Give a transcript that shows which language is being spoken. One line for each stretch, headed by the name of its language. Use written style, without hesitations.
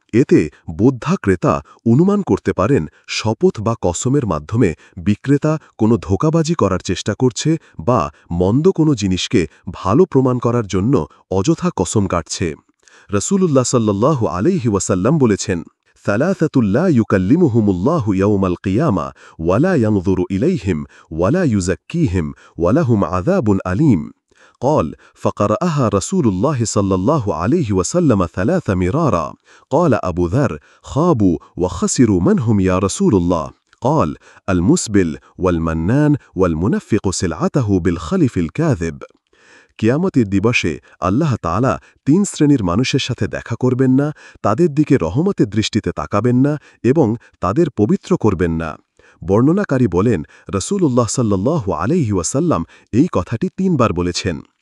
Bangla: এতে বোদ্ধা ক্রেতা অনুমান করতে পারেন শপথ বা কসমের মাধ্যমে বিক্রেতা কোনো ধোঁকাবাজি করার চেষ্টা করছে বা মন্দ কোনো জিনিসকে ভালো প্রমাণ করার জন্য অযথা কসম কাটছে।
Arabic: রাসূলুল্লাহ সাল্লাল্লাহু আলাইহি ওয়াসাল্লাম বলেছেন, সালাসাতুল লা ইউকাল্লিমুহুমুল্লাহু ইয়াওমাল কিয়ামা ওয়া লা ইয়ানযুরু ইলাইহিম ওয়া লা ইউযাক্কিহিম ওয়া লাহুম আযাবুন আলীম। قال فقرأها رسول الله صلى الله عليه وسلم 3 مرارا. قال أبو ذر خابوا وخسروا من هم يا رسول الله؟ قال المسبل والمنان والمنفق سلعته بالخلف الكاذب.
Bangla: কিয়ামতের দিবসে আল্লাহ তাআলা 3 শ্রেণীর মানুষের সাথে দেখা করবেন না, তাদের দিকে রহমতের দৃষ্টিতে তাকাবেন না এবং তাদের পবিত্র করবেন না। বর্ণনাকারী বলেন, রাসূলুল্লাহ সাল্লাল্লাহু আলাইহি ওয়াসাল্লাম এই কথাটি 3 বার বলেছেন।